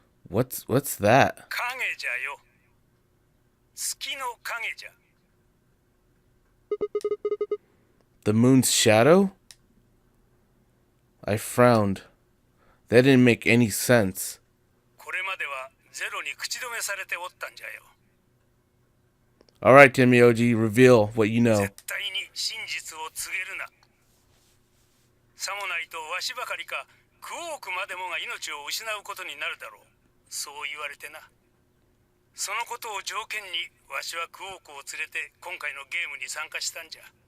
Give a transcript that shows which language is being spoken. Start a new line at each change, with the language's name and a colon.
English: What's that?
Japanese: 影じゃよ。月の影じゃ。
English: The moon's shadow? I frowned. That didn't make any sense.
Japanese: これまではゼロに口止めされておったんじゃよ。
English: Alright, Timioji, reveal what you know.
Japanese: 絶対に真実を告げるな。さもないとわしばかりかクオークまでもが命を失うことになるだろう。そう言われてな。そのことを条件にわしはクオークを連れて今回のゲームに参加したんじゃ。